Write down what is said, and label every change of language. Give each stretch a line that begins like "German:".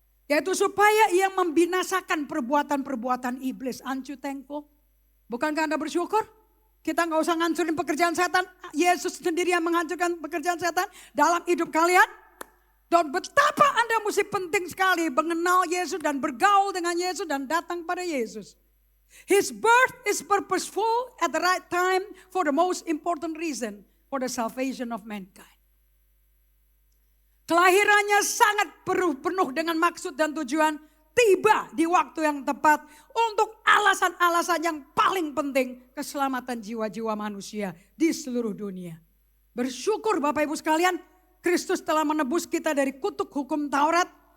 Indonesian: Yaitu supaya ia membinasakan perbuatan-perbuatan iblis. Aren't you thankful? Bukankah Anda bersyukur? Kita gak usah ngancurin pekerjaan setan. Yesus sendiri yang menghancurkan pekerjaan setan dalam hidup kalian. Dan betapa Anda mesti penting sekali mengenal Yesus dan bergaul dengan Yesus dan datang pada Yesus.
English: His birth is purposeful at the right time for the most important reason, for the salvation of mankind.
Indonesian: Kelahirannya sangat penuh dengan maksud dan tujuan, tiba di waktu yang tepat untuk alasan-alasan yang paling penting, keselamatan jiwa-jiwa manusia di seluruh dunia. Bersyukur Bapak Ibu sekalian, Kristus telah menebus kita dari kutuk hukum Taurat.